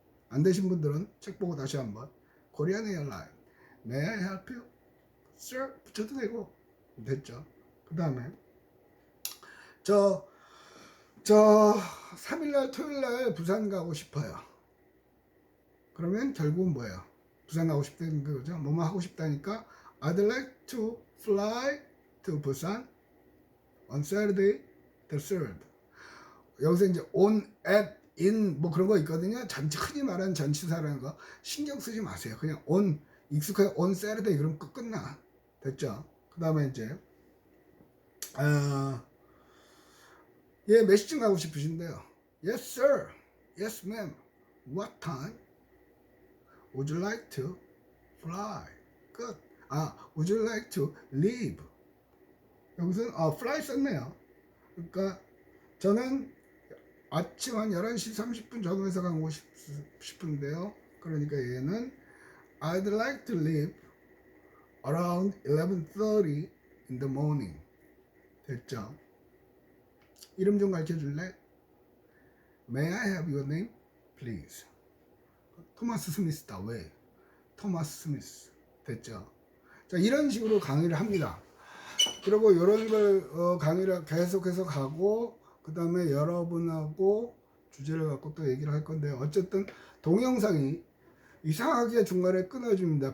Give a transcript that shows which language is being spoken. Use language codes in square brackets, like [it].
[ko] 안 되신 분들은 책 보고 다시 한번 코리안 에어라인. [en] May I help you? [ko] Sir 붙여도 되고 됐죠. 그 다음에 저 3일날 토요일날 부산 가고 싶어요. 그러면 결국은 뭐예요? 부산 가고 싶다는 거죠. 뭐뭐 하고 싶다니까 [en] I'd like to fly to Busan on Saturday the 3rd. [ko] 여기서 이제 on, at, in 뭐 그런 거 있거든요. 잔치 흔히 말하는 잔치사라는 거 신경 쓰지 마세요. 그냥 on 익숙하게 on Saturday 그럼 끝나. 됐죠? 그 다음에 이제 예, 몇 시쯤 가고 싶으신데요? [en] Yes, sir. Yes, ma'am. What time would you like to fly? 끝. would you like to leave? [ko] 여기서 fly 썼네요. 그러니까 저는 아침 한 11시 30분 전후에서 가고 싶은데요. 그러니까 얘는 [en] I'd like to leave around 11:30 in the morning. [ko] 됐죠? 이름 좀 가르쳐 줄래? [en] May I have your name, please? [ko] 토마스 스미스다. 왜? 토마스 스미스. 됐죠? 자, 이런 식으로 강의를 합니다. 그리고 이런 걸 강의를 계속해서 가고 그 다음에 여러분하고 주제를 갖고 또 얘기를 할 건데요. 어쨌든 동영상이 이상하게 중간에 끊어집니다.